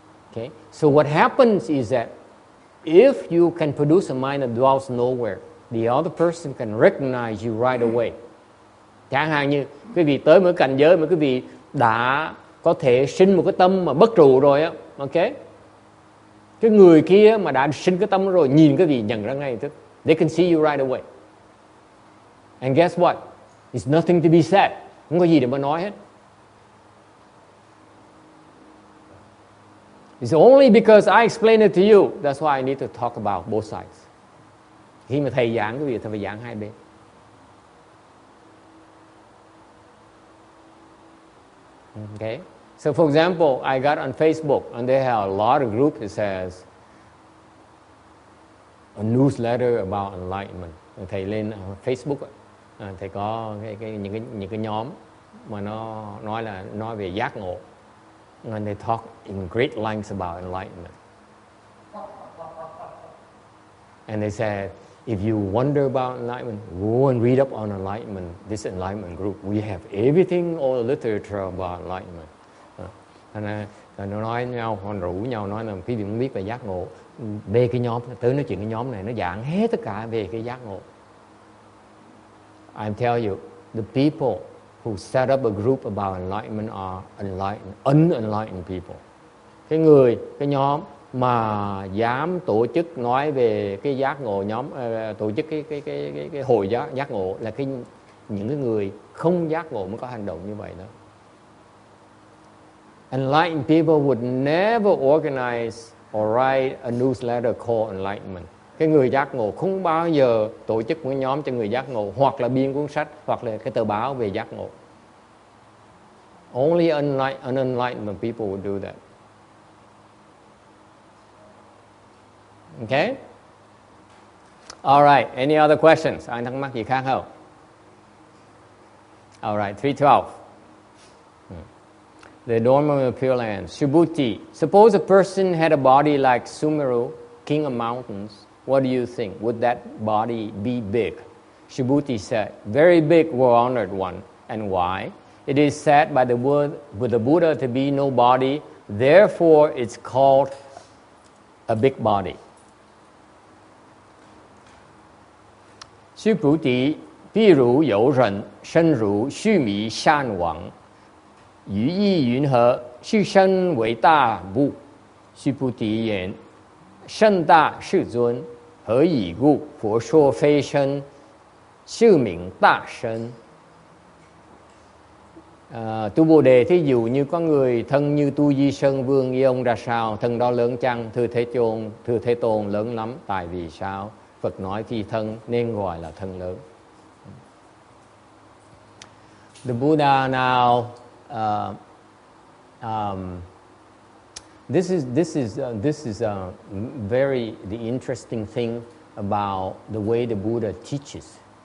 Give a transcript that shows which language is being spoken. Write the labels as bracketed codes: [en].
[en] Okay? So what happens is that if you can produce a mind that dwells nowhere, the other person can recognize you right away. [vi] Chẳng hạn như quý vị tới một cảnh giới mà quý vị đã có thể sinh một cái tâm mà bất trụ rồi á, ok? Cái người kia mà đã sinh cái tâm rồi, nhìn cái vị nhận ra ngay tức. [en] They can see you right away. And guess what? It's nothing to be said. [vi] Không có gì để mà nói hết. [en] It's only because I explain it to you. That's why I need to talk about both sides. [vi] Khi mà thầy giảng cái gì, thầy phải giảng hai bên. [en] Okay? So for example, I got on Facebook and they have a lot of groups that says a newsletter about enlightenment. [vi] Thầy lên Facebook, thầy có những cái nhóm mà nó nói về giác ngộ. [en] And they talk in great lengths about enlightenment. And they said, If you wonder about enlightenment, go and read up on enlightenment, this enlightenment group. We have everything, all the literature about enlightenment. [vi] Thành ra nó nói nhau, họ rủ nhau nói là quý vị muốn biết về giác ngộ, về cái nhóm, tới nói chuyện cái nhóm này, nó giảng hết tất cả về cái giác ngộ. [en] I tell you, the people who set up a group about enlightenment are unenlightened people. [vi] Cái nhóm mà dám tổ chức nói về cái giác ngộ, tổ chức cái hội giác ngộ là những cái người không giác ngộ mới có hành động như vậy đó. [en] Enlightened people would never organize or write a newsletter called enlightenment. [vi] Cái người giác ngộ không bao giờ tổ chức một nhóm cho người giác ngộ, hoặc là biên cuốn sách, hoặc là cái tờ báo về giác ngộ. [en] Only unenlightened people would do that. Okay? All right. Any other questions? [vi] Ai thắc mắc gì khác không? [en] All right. 312. The Dharma of Pure Land. Subhuti. Suppose a person had a body like Sumeru, king of mountains. What do you think? Would that body be big? Subhuti said, very big, well honored one. And why? It is said by the Buddha to be no body, therefore it's called a big body. [zh] Sư Bồ Tát, 譬如有人身如须弥山王，于意云何？是身为大不？须菩提言：身大世尊，何以故？佛说非身，是名大身。 [vi] Tu Bồ Đề, thí dụ như có người thân như Tu Di Sơn Vương, y ông ra sao? Thân đó lớn chăng? Thưa Thế Tôn, lớn lắm. Tại vì sao? Phật nói phi thân nên gọi là thân lớn. [en] The Buddha now, this is very the interesting thing about the way the Buddha teaches.